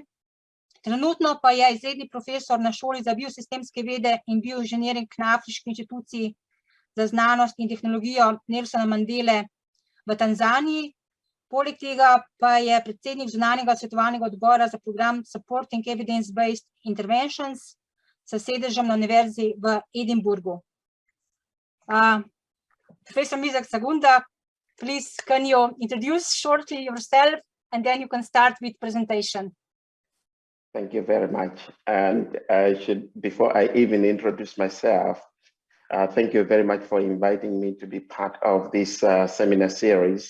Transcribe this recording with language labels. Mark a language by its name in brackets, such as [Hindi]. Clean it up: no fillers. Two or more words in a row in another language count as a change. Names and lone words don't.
[Slovenian] Trenutno pa je izredni profesor na šoli za biosistemske vede in bioinženiring na Afriški inštituciji za znanost in tehnologijo Nelsona Mandele v Tanzaniji. Poleg tega pa je predsednik zunanjega svetovalnega odbora za program Supporting Evidence-Based Interventions s sedežem na Univerzi v Edinburgu. [English] Professor Mizeck Chagunda, please can you introduce shortly yourself, and then you can start with presentation. Thank you very much. And before I even introduce myself, thank you very much for inviting me to be part of this seminar series.